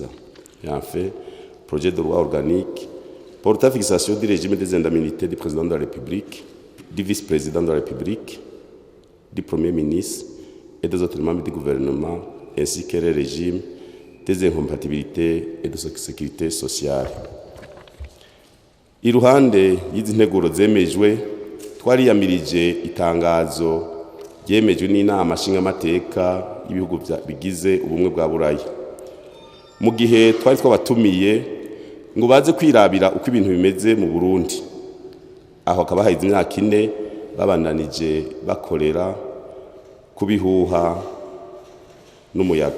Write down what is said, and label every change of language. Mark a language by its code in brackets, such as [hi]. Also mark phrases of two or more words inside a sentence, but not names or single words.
[fr] Et enfin, projet de loi organique portant fixation du régime des indemnités du président de la République, du vice-président de la République, du premier ministre et des autres membres du gouvernement, ainsi que le régime des incompatibilités et de sécurité sociale. [rn] Iruhande y'izi nteguro zemejwe, twariyamirije itangazo ryemejwe n'inama nshingamateka y'ibihugu bigize ubumwe bwa Buraya. Mu gihe twari twabatumiye ngo baze kwirabira uko ibintu bimeze mu Burundi, aho akaba hahize imyaka 4 babandanije bakorera kubihuha n'umuyaga.